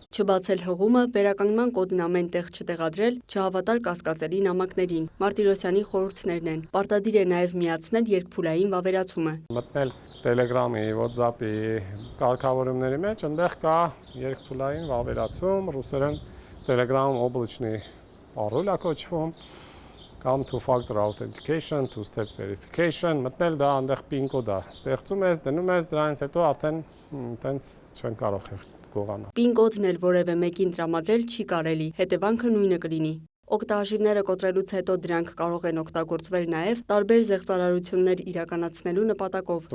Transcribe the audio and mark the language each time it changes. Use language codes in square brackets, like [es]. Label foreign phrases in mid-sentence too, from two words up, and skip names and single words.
[hy] Չբացել հղումը, վերականգնման կոդն ամեն տեղ չտեղադրել, չհավատալ կասկածելի նամակներին։ Մարտիրոսյանի խորհուրդներն են։ Պարտադիր է նաև միացնել երկփուլային վավերացումը։ Մտնել Telegram-ի, WhatsApp-ի կարգավորումների մեջ, այնտեղ կա երկփուլային վավերացում, ռուսերեն Telegram [ru] облачный пароль [hy] է կոչվում, կամ [en] two-factor authentication, two-step verification, [hy] մտնել դա այնտեղ PIN կոդ է, ստեղծում ես, դնում ես, դրանից հետո արդեն տենց չեն կարող գողանալ։ PIN կոդն էլ որևէ մեկին տրամադրել չի կարելի, հետևանքը նույնը կլինի։ Օգտահաշիվները կոտրելուց հետո դրանք կարող են օգտագործվել նաև տարբեր զեղծարարություններ իրականացնելու նպատակով։